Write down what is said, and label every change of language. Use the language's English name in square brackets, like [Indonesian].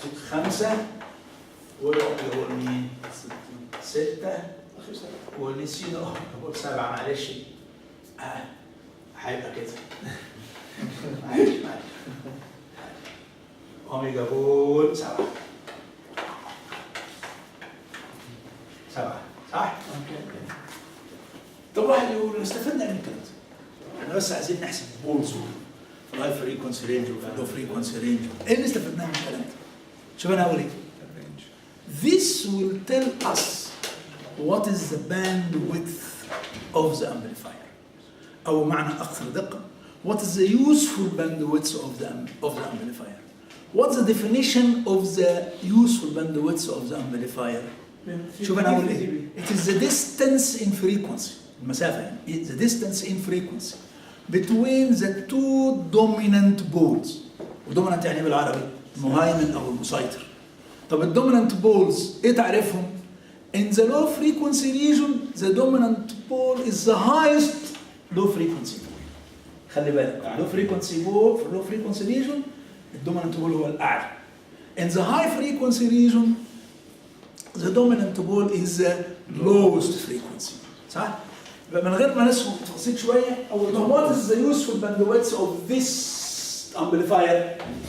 [Arabic] 5 وده اوميجا بول مين 6 والنسي ده اوميجا بول 7 معلش هيبقى كده معلش اوميجا بول 7 صح؟ طب واحد يقول استفدنا من الكلام ده. احنا بس عايزين نحسب بولز في الهاي فريكونسي رينج وفي اللو فريكونسي رينج. ايه اللي استفدناه من الكلام ده؟ شوف انا هقول ايه؟ [English] This will tell us what is the bandwidth of the amplifier. [Arabic] أو معنى أكثر دقة, [English] what is the useful bandwidth of the amplifier? What's the definition of the useful bandwidth of the amplifier? [Arabic] شوف أنا أقول إيه. [English] It is the distance in frequency. [Arabic] المسافة يعني. [English] It's the distance in frequency between the two dominant poles. [Arabic] وdominant يعني بالعربي المهيمن أو المسيطر. طب الdominant poles إيه تعرفهم؟ [English] In the low frequency region, the dominant pole is the highest low frequency pole. [Arabic] خلي بالك low frequency pole في low frequency region الdominant pole هو الأعلى. [English] In the high frequency region, the dominant pole is the lowest frequency. [Arabic] صح؟ من غير ما نسمع تفاصيل شوية. [English] What is the useful bandwidth of this amplifier?